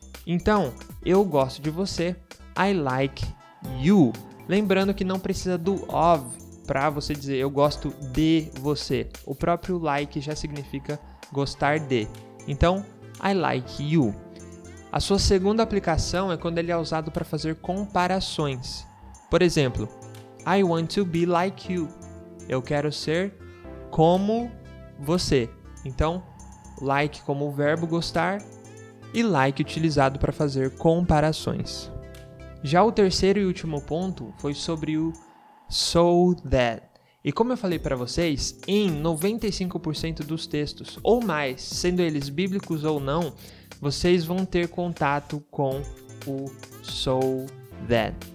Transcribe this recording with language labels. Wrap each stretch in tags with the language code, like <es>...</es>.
<pt>Então, eu gosto de você,</pt> <en>I like you.</en> <pt>Lembrando que não precisa do of para você dizer eu gosto de você. O próprio like já significa gostar de. Então,</pt> <en>I like you.</en> <pt>A sua segunda aplicação é quando ele é usado para fazer comparações. Por exemplo,</pt> <en>I want to be like you.</en> <pt>Eu quero ser como você. Então, like como o verbo gostar e like utilizado para fazer comparações. Já o terceiro e último ponto foi sobre o so that. E como eu falei para vocês, em 95% dos textos, ou mais, sendo eles bíblicos ou não, vocês vão ter contato com o so that.</pt>